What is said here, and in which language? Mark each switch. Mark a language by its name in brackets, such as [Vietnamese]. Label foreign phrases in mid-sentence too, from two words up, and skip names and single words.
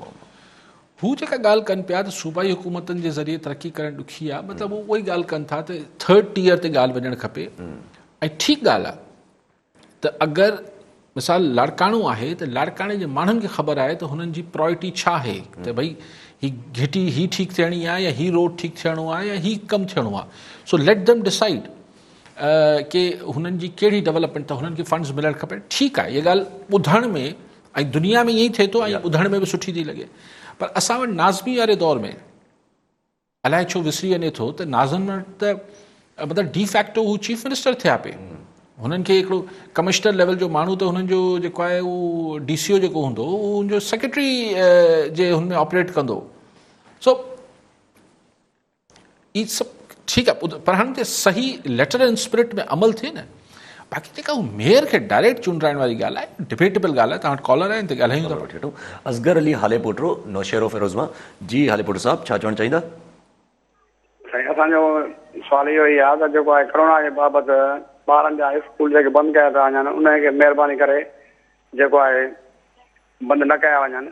[Sindhi] हू जेका ॻाल्हि कनि पिया त सूबाई हुकूमतनि जे ज़रिए तरक़ी करणु ॾुखी आहे, मतिलबु उहो ई ॻाल्हि कनि था त [English] 3rd tier [Sindhi] ते ॻाल्हि वञणु खपे। ऐं ठीकु ॻाल्हि आहे त अगरि मिसाल लाड़काणो आहे त लाड़काणे जे माण्हुनि खे ख़बर आहे त हुननि जी प्रायोरिटी छा आहे, त भई ही घिटी ही ठीकु थियणी आहे या ही रोड ठीकु थियणो आहे या ही कमु थियणो आहे। सो [English] let them decide [Sindhi] कि हुननि जी कहिड़ी डेवलपमेंट त हुननि खे फंड्स मिलणु खपे। ठीकु आहे, इहा ॻाल्हि ॿुधण में ऐं दुनिया में ईअं ई थिए थो ऐं ॿुधण में बि सुठी थी लॻे। पर असां वटि नाज़मी वारे दौर में अलाए छो विसरी वञे थो त नाज़म त मतिलबु [English] de facto [Sindhi] हू [English] chief minister [Sindhi] थिया पे, हुननि खे हिकिड़ो [English] commissioner level [Sindhi] जो माण्हू त हुननि जो जेको आहे उहो DCO जेको हूंदो उहो हुनजो सेक्रेटरी जे हुन में ऑपरेट कंदो। सो ई सभु ठीकु आहे, पर हाणे सही [English] letter and spirit [Sindhi] में अमल थिए न। बाक़ी जेका हू मेयर खे डायरेक्ट चूंडाइण वारी ॻाल्हि आहे, डिबेटेबल ॻाल्हि आहे। तव्हां वटि कॉलर आहिनि त ॻाल्हायूं था। वठूं असगर अली हाले पोटरो नौशहरो फिरोज़ मां। जी हाले पोटरो साहब, छा चवणु चाहींदा? साईं, असांजो सुवाल इहो ई आहे त जेको आहे कोरोना जे बाबति ॿारनि जा स्कूल जेके बंदि कया था वञनि, उनखे महिरबानी करे जेको आहे बंदि न कया वञनि।